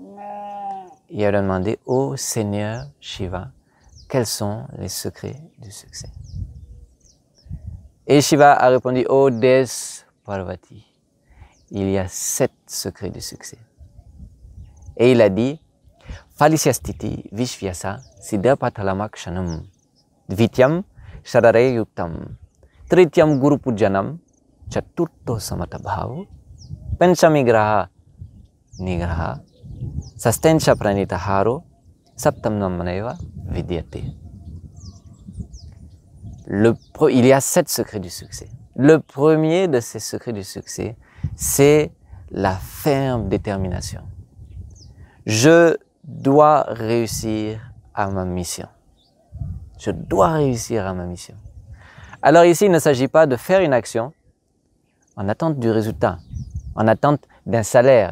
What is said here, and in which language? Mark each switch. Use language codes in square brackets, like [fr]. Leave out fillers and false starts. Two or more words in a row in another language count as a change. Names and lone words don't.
[fr] Et elle a demandé au Seigneur Shiva, quels sont les secrets du succès? Et Shiva a répondu, oh déesse Parvati, il y a 7 secrets du succès. Et il a dit, [sa] Falisyastiti Vishvyasa Siddhapathalamakshanam Dvityam Shadare Yuktam Trityam Guru Pujanam Chaturto Samatabhav Panchamigraha Nigraha Sastencha pranitaharo saptamnam maneva vidyate. [fr] Il y a 7 secrets du succès. Le premier de ces secrets du succès, c'est la ferme détermination. Je dois réussir à ma mission. Je dois réussir à ma mission. Alors ici, il ne s'agit pas de faire une action en attente du résultat, en attente d'un salaire.